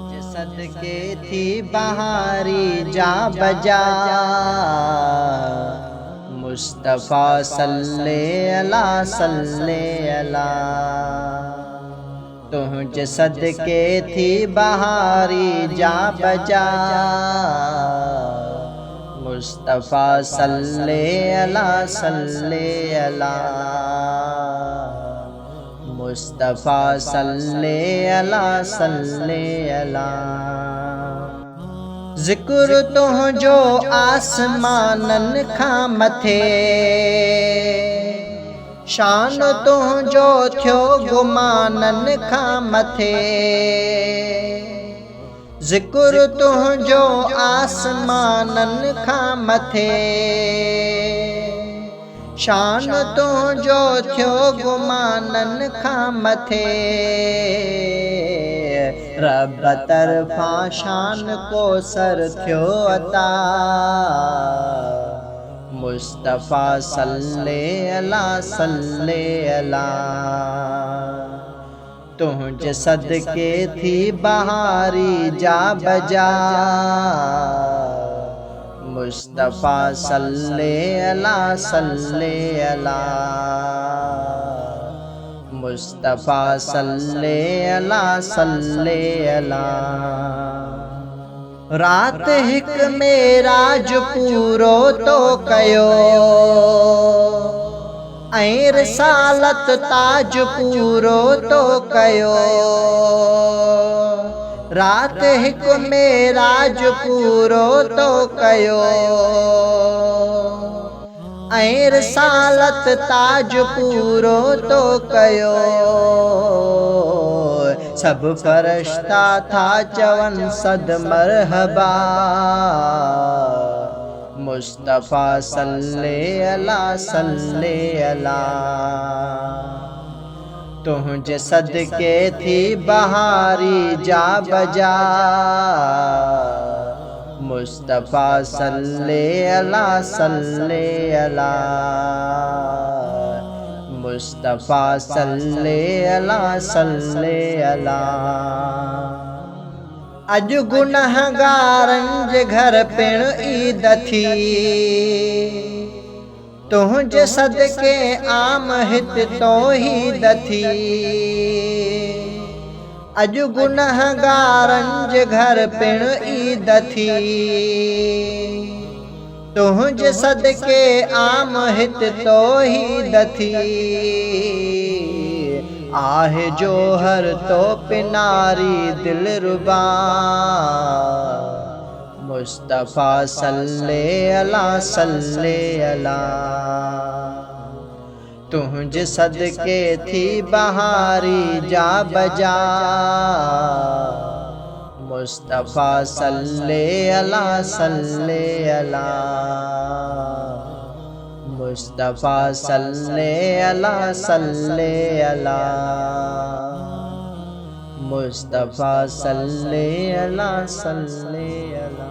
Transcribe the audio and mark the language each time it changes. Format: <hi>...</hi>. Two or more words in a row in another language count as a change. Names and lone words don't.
<sd>सदके थी बहारी जा बजा,</sd> <ar>مصطفى صل على صل على.</ar> <sd>तुझ सदके थी बहारी जा बजा,</sd> <ar>مصطفى صل على صل على، مصطفى صل على صل على.</ar> <sd>ज़िक्र तुंहिंजो आसमाननि खां मथे, शान तुंहिंजो थियो गुमाननि खां मथे। ज़िक्र तुंहिंजो आसमाननि खां मथे, शान तुंहिंजो थियो गुमाननि खां मथे। रब तरफ़ां शान को सर थियो अता,</sd> <ar>مصطفى صل على صل على.</ar> <sd>तुझ सदके थी बहारी जा बजा,</sd> <ar>مصطفى صل على صل على، مصطفى صل على صل على.</ar> <sd>रात हिक मेराज पूरो तो कयो, ऐं रिसालत ताज पूरो तो कयो। रात हिक मेराज पूरो तो कयो, ऐं रिसालत ताज पूरो तो कयो। सब फरिश्ता था चवन सद मरहबा, मुस्तफ़ा</sd> <ar>صل على صل على.</ar> <sd>तुझ सदके थी बहारी जा बजा,</sd> <ar>مصطفى صل على صل على، مصطفى صل على صل على.</ar> <sd>अज गुनहगारन जे घर पिण ईद थी, तुझ सदके आम हित तौहीद थी। अज गुनहगारन जे घर पिण ईद थी, तुझ सदके आम हित तौहीद थी। आहे जोहर तो पिनारी दिलरुबा,</sd> <ar>مصطفى صل على صل على.</ar> <sd>तुझ सदके थी बहारी जा बजा,</sd> <ar>مصطفى صل على صل على، مصطفى صل على صل على، مصطفى صل على صل على.</ar>